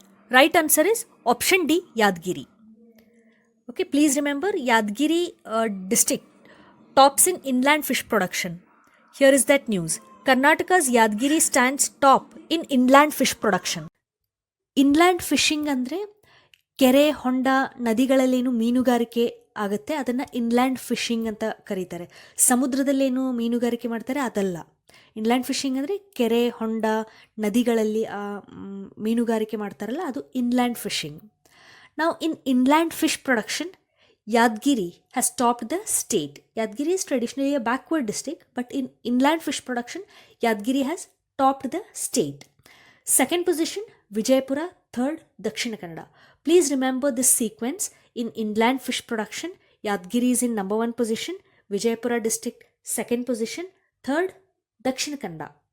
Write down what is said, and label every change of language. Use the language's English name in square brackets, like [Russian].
[English] Right answer is option D, Yadgiri. Okay, please remember Yadgiri district tops in inland fish production. Here is that news. Karnataka's Yadgiri stands top in inland fish production. [Kannada] Inland fishing ಅಂದರೆ ಕೆರೆ, ಹೊಂಡ, ನದಿಗಳಲ್ಲೇನು ಮೀನುಗಾರಿಕೆ ಆಗುತ್ತೆ ಅದನ್ನು inland fishing ಅಂತ ಕರೀತಾರೆ. ಸಮುದ್ರದಲ್ಲೇನು ಮೀನುಗಾರಿಕೆ ಮಾಡ್ತಾರೆ ಅದಲ್ಲ. ಇನ್ಲ್ಯಾಂಡ್ ಫಿಶಿಂಗ್ ಅಂದರೆ ಕೆರೆ, ಹೊಂಡ, ನದಿಗಳಲ್ಲಿ ಮೀನುಗಾರಿಕೆ ಮಾಡ್ತಾರಲ್ಲ ಅದು ಇನ್ಲ್ಯಾಂಡ್ ಫಿಶಿಂಗ್. [English] ನಾವು in inland fish production Yadgiri has topped the state. Yadgiri is traditionally a backward district, but in inland fish production, Yadgiri has topped the state. Second position, Vijayapura. Third, Dakshina Kannada. Please remember this sequence. In inland fish production, Yadgiri is in number 1 position, Vijayapura district 2nd position, third, Dakshina Kannada.